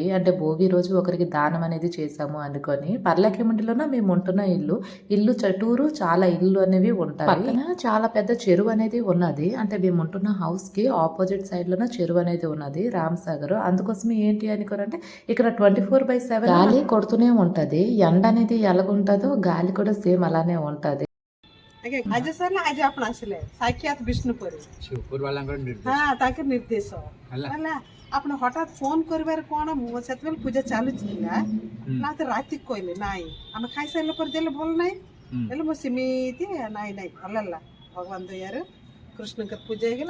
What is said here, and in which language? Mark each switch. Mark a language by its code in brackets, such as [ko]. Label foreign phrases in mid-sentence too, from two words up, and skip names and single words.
[te] అంటే భోగి రోజు ఒకరికి దానం అనేది చేశాము అనుకొని. పర్లకేముండిలోన మేము ఉంటున్న ఇల్లు చుట్టూరు చాలా ఇల్లు అనేవి ఉంటాయి. పక్కన చాలా పెద్ద చెరువు అనేది ఉన్నది. అంటే మేము ఉంటున్న హౌస్ కి [en] opposite side [te] లోన చెరువు అనేది ఉన్నది, రామ్ సాగర్. అందుకోసం ఏంటి అనుకోరంటే ఇక్కడ 24/7 గాలి కొడుతూనే ఉంటది. ఎండ అనేది ఎలాగుంటుందో గాలి కూడా సేమ్ అలానే ఉంటది. [or] ଆଜି ସରିଲା ଆଜି ଆପଣ ଆସିଲେ ସାକ୍ଷାତ ବିଷ୍ଣୁପୁରୀ ତାଙ୍କ ନିର୍ଦ୍ଦେଶ ହେଲା। ଆପଣ ହଠାତ୍ ଫୋନ କରିବାରେ କ'ଣ ସେତେବେଳେ ପୂଜା ଚାଲୁଥିଲା ନା ତ ରାତିକି କହିଲେ ନାଇଁ ଆମେ ଖାଇସାରିଲା ପରେ ଦେଲେ ଭଲ ନାହିଁ ହେଲେ ମୁଁ ସେମିତି ନାଇଁ ନାଇଁ ଭଲ ହେଲା ଭଗବାନ ଦୟାରୁ କୃଷ୍ଣଙ୍କ ପୂଜା ହେଇଗଲା।